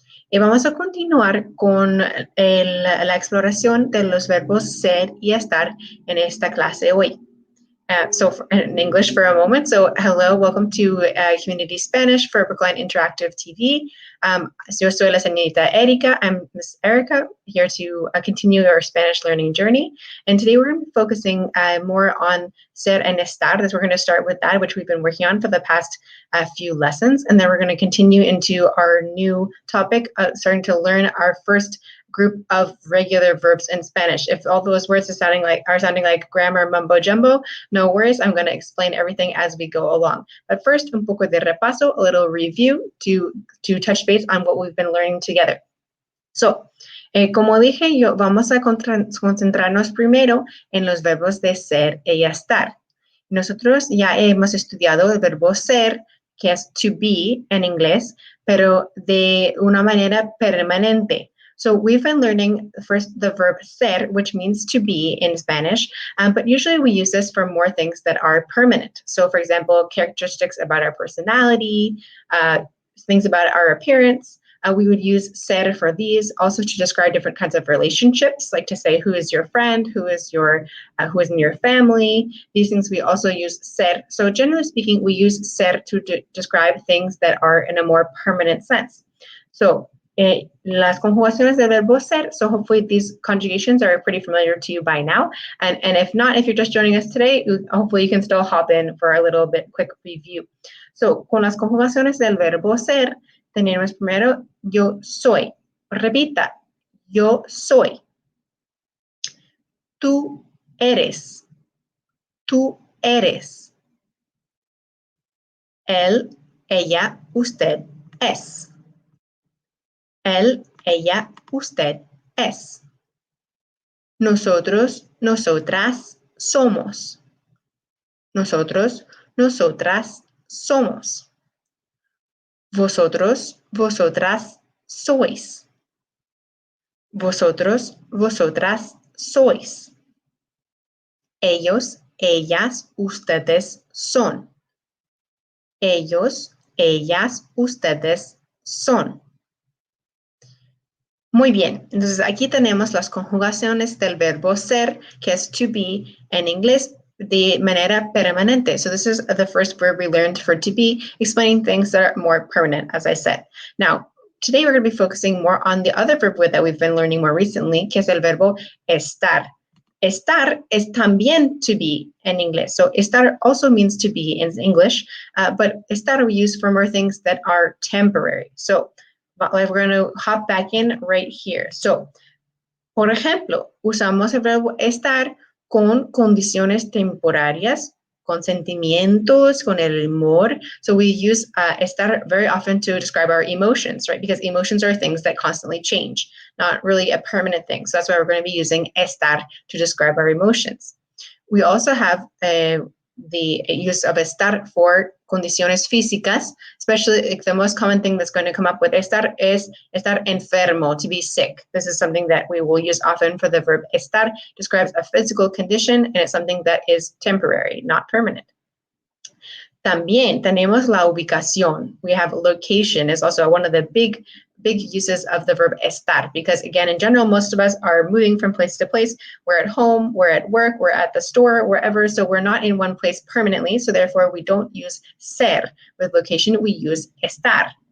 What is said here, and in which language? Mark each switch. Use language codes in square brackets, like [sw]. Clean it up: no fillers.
[es] Y vamos a continuar con la exploración de los verbos ser y estar en esta clase hoy. [en] In English for a moment. So hello, welcome to Community Spanish for Brookline Interactive TV. [es] Yo soy la señorita Erika. [en] I'm Miss Erika, here to continue our Spanish learning journey. And today we're going to be focusing more on ser and estar. We're going to start with that, which we've been working on for the past few lessons. And then we're going to continue into our new topic, starting to learn our first group of regular verbs in Spanish. If all those words are sounding like grammar mumbo jumbo, no worries. I'm going to explain everything as we go along. But first, [es] un poco de repaso, [en] a little review to touch base on what we've been learning together. [es] So, como dije, vamos a concentrarnos primero en los verbos de ser y estar. Nosotros ya hemos estudiado el verbo ser, que es to be en inglés, pero de una manera permanente. [en] So we've been learning first the verb ser, which means to be in Spanish, but usually we use this for more things that are permanent. So for example, characteristics about our personality, things about our appearance. We would use ser for these, also to describe different kinds of relationships, like to say who is your friend, who is in your family. These things we also use ser. So generally speaking, we use ser to describe things that are in a more permanent sense. So [es] las conjugaciones del verbo ser, [en] so hopefully these conjugations are pretty familiar to you by now. And if not, if you're just joining us today, hopefully you can still hop in for a little bit quick review. [es] So con las conjugaciones del verbo ser, tenemos primero yo soy. Repita, yo soy. Tú eres. Tú eres. Él, ella, usted es. Él, ella, usted es. Nosotros, nosotras somos. Nosotros, nosotras somos. Vosotros, vosotras sois. Vosotros, vosotras sois. Ellos, ellas, ustedes son. Ellos, ellas, ustedes son. Muy bien, entonces aquí tenemos las conjugaciones del verbo ser, que es to be en inglés, de manera permanente. [en] So this is the first verb we learned for to be, explaining things that are more permanent, as I said. Now, today we're going to be focusing more on the other verb that we've been learning more recently, [es] que es el verbo estar. [en] Estar is también to be in English. So estar also means to be in English, but estar we use for more things that are temporary. So we're going to hop back in right here. [es] So, por ejemplo, usamos el verbo estar con condiciones temporarias, con sentimientos, con el humor. [en] So we use estar very often to describe our emotions, right? Because emotions are things that constantly change, not really a permanent thing. So that's why we're going to be using estar to describe our emotions. We also have the use of estar for [es] condiciones físicas, [en] especially the most common thing that's going to come up with estar is estar enfermo, to be sick. This is something that we will use often for the verb estar, describes a physical condition, and it's something that is temporary, not permanent. [es] También tenemos la ubicación. [en] We have location is also one of the big uses of the verb estar, because again, in general, most of us are moving from place to place. We're at home, we're at work, we're at the store, wherever. So we're not in one place permanently. So therefore, we don't use ser with location. We use estar.